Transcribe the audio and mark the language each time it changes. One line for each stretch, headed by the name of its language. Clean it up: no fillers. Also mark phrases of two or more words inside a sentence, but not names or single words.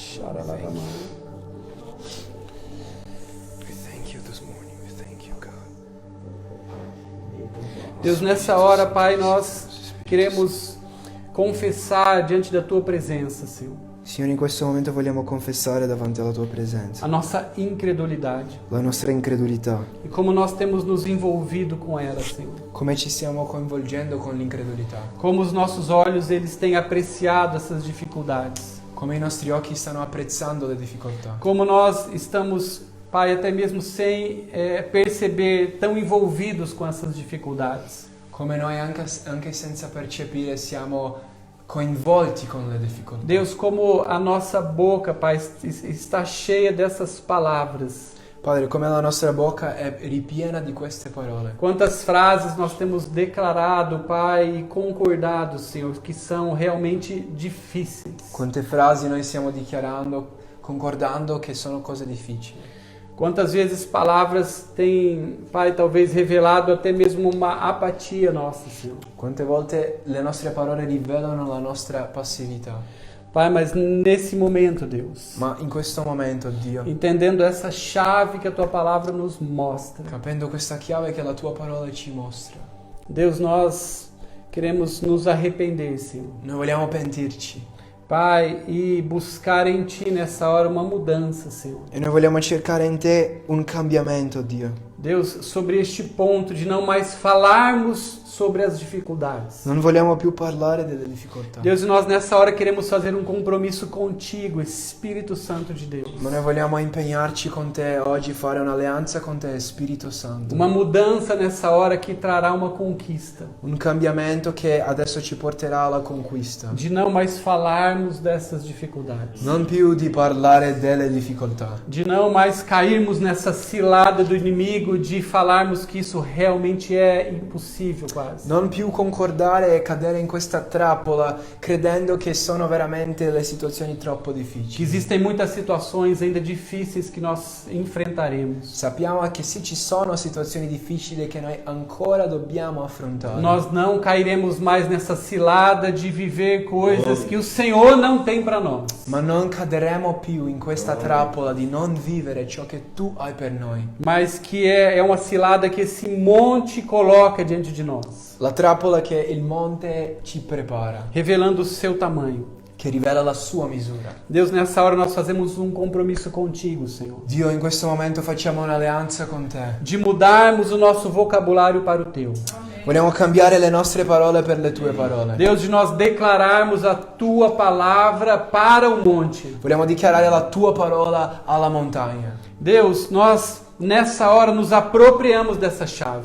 English: We thank you this morning. We thank you, God.
Portuguese: Deus, nessa hora, Pai, nós queremos confessar diante da Tua presença, Senhor,
Italian: Signore, in questo momento vogliamo confessare davanti alla tua presenza
Portuguese: a nossa incredulidade
Italian: la nostra incredulità,
Portuguese: e como nós temos nos envolvido com ela, Senhor.
Italian: come ci stiamo coinvolgendo con l'incredulità,
Portuguese: Como os nossos olhos, eles têm apreciado essas dificuldades.
Italian: come i nostri occhi stanno apprezzando le difficoltà,
Portuguese: Como nós estamos, Pai, até mesmo sem perceber, tão envolvidos com essas dificuldades.
Italian: come noi anche senza percepire siamo coinvolti con le difficoltà.
Portuguese: Deus, como a nossa boca, Pai, está cheia dessas palavras.
Italian: Padre, come la nostra bocca è ripiena di queste parole.
Portuguese: Quantas frases nós temos declarado, Pai, e concordado, Senhor, que são realmente difíceis.
Italian: Quante frasi noi stiamo dichiarando, concordando che sono cose difficili.
Portuguese: Quantas vezes palavras têm, Pai, talvez revelado até mesmo uma apatia nossa, Senhor.
Italian: Quante volte le nostre parole rivelano la nostra passività.
Portuguese: Pai, mas nesse momento, Deus,
Italian: Ma in questo momento, Dio,
Portuguese: entendendo essa chave que a Tua Palavra nos mostra,
Italian: capendo questa chiave che la tua parola ci mostra,
Portuguese: Deus, nós queremos nos arrepender, Senhor.
Italian: noi vogliamo pentirci.
Portuguese: Pai, e buscar em Ti nessa hora uma mudança, Senhor.
Italian: E noi vogliamo cercare in te un cambiamento, Dio.
Portuguese: Deus, sobre este ponto de não mais falarmos sobre as dificuldades.
Italian: Non vogliamo più parlare delle difficoltà.
Portuguese: Deus, e nós nessa hora queremos fazer um compromisso contigo, Espírito Santo de Deus.
Italian: Ma noi vogliamo impegnarci con te oggi, fare un'alleanza con te, Spirito Santo.
Portuguese: Uma mudança nessa hora que trará uma conquista.
Italian: Un cambiamento che adesso ci porterà alla conquista.
Portuguese: De não mais falarmos dessas dificuldades.
Italian: Non più di parlare delle difficoltà.
Portuguese: De não mais cairmos nessa cilada do inimigo de falarmos que isso realmente é impossível, quase.
Italian: Non più concordare e cadere in questa trappola credendo che sono veramente le situazioni troppo
Portuguese: Que
Italian: difficili.
Portuguese: existem muitas situações ainda difíceis que nós enfrentaremos.
Italian: Sappiamo che sì, ci sono situazioni difficili che noi ancora dobbiamo affrontare.
Portuguese: Nós não cairemos mais nessa cilada de viver coisas que o Senhor não tem para nós.
Italian: Ma non caderemo più in questa trappola di non vivere ciò che tu hai per noi.
Portuguese: Mas que é uma cilada que esse monte coloca diante de nós,
Italian: La trappola che il monte ci prepara,
Portuguese: revelando o seu tamanho.
Italian: che rivela la sua misura.
Portuguese: Deus, nessa hora nós fazemos um compromisso contigo, Senhor,
Italian: Dio, in questo momento facciamo un'alleanza con te.
Portuguese: de mudarmos o nosso vocabulário para o teu.
Italian: Vogliamo cambiare le nostre parole per le tue parole.
Portuguese: Deus, de nós declararmos a tua palavra para o monte.
Italian: Vogliamo dichiarare la tua parola alla montagna.
Portuguese: Deus, nós nessa hora nos apropriamos dessa chave.